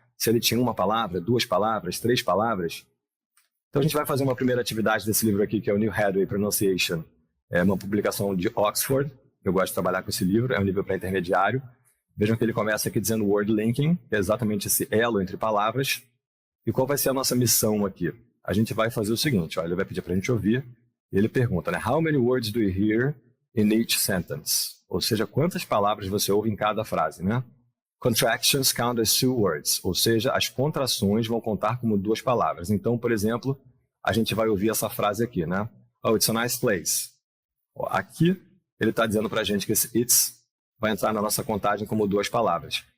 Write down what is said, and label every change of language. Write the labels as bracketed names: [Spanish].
[Portuguese] Se ele tinha uma palavra, duas palavras, três palavras. Então a gente vai fazer uma primeira atividade desse livro aqui, que é o New Hathaway Pronunciation. É uma publicação de Oxford. Eu gosto de trabalhar com esse livro, é um livro para intermediário. Vejam que ele começa aqui dizendo word linking, que é exatamente esse elo entre palavras. E qual vai ser a nossa missão aqui? A gente vai fazer o seguinte, ó, ele vai pedir para a gente ouvir, e ele pergunta, né? [English] How many words do you hear in each sentence? [Portuguese] Ou seja, quantas palavras você ouve em cada frase, né? [English] Contractions count as 2 words, [Portuguese] ou seja, as contrações vão contar como 2 palavras. Então, por exemplo, a gente vai ouvir essa frase aqui, né? [English] Oh, it's a nice place. [Portuguese] Ó, aqui, ele está dizendo para a gente que esse it's vai entrar na nossa contagem como 2 palavras.